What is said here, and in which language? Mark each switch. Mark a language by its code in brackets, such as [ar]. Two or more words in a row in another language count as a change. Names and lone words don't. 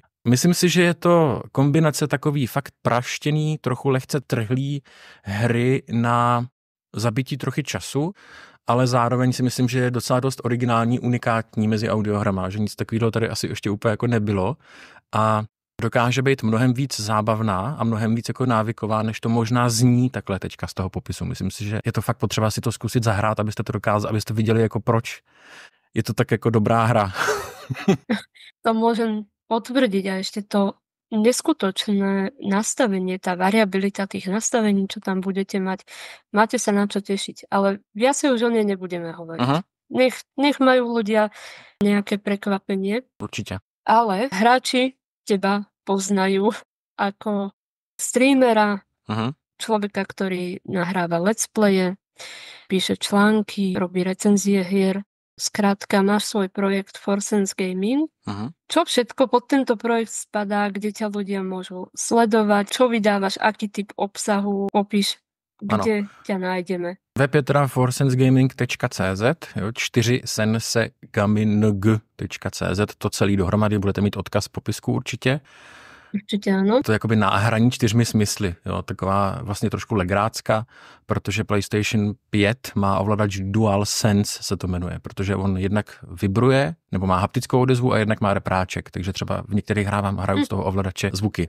[cs] Myslím si, že je to kombinace takový fakt praštěný, trochu lehce trhlý hry na zabití trochy času, ale zároveň si myslím, že je docela dost originální, unikátní mezi audiohrama, že nic takového tady asi ještě úplně jako nebylo a dokáže být mnohem víc zábavná a mnohem víc jako návyková, než to možná zní takhle teďka z toho popisu. Myslím si, že je to fakt potřeba si to zkusit zahrát, abyste to dokázali, abyste viděli jako proč. Je to tak jako dobrá hra. [sk] To môžem potvrdiť a ešte to neskutočné nastavenie, tá variabilita tých nastavení, čo tam budete mať, máte sa na čo tešiť. Ale viacej už o nej nebudeme hovoriť. Aha. Nech majú ľudia nejaké prekvapenie. Určite. Ale hráči teba poznajú ako streamera, človeka, ktorý nahráva [en] let's playe, [sk] píše články, robí recenzie hier. Skrátka, máš svoj projekt Forsense Gaming. Čo všetko pod tento projekt spadá, kde ťa ľudia môžu sledovať, čo vydávaš, aký typ obsahu, popíš, kde ťa nájdeme. [cs] Web je teda forsensegaming.cz, 4sensegaming.cz, to celý dohromady, budete mít odkaz v popisku určitě. Určitě ano. To je jakoby náhraní 4 smysly, jo, taková vlastně trošku legrácka, protože PlayStation 5 má ovladač DualSense, se to jmenuje, protože on jednak vibruje, nebo má haptickou odezvu a jednak má repráček, takže třeba v některých hraju z toho ovladače zvuky.